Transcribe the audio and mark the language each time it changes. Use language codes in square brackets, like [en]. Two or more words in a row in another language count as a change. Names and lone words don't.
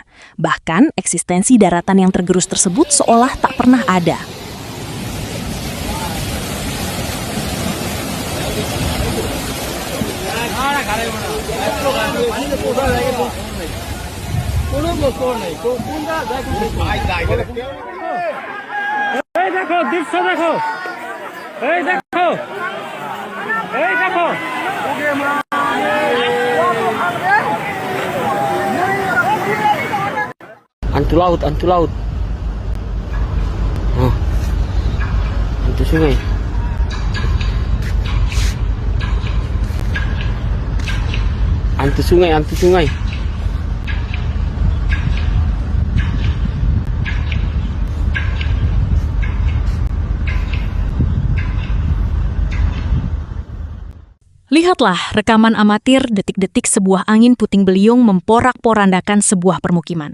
[id] Bahkan eksistensi daratan yang tergerus tersebut seolah tak pernah ada. [bn] এই দেখো দৃশ্য দেখো, এই দেখো, এই দেখো। [id] Hantu laut. Oh. Hantu sungai. Hantu sungai. Lihatlah rekaman amatir detik-detik sebuah angin puting beliung memporak-porandakan sebuah permukiman.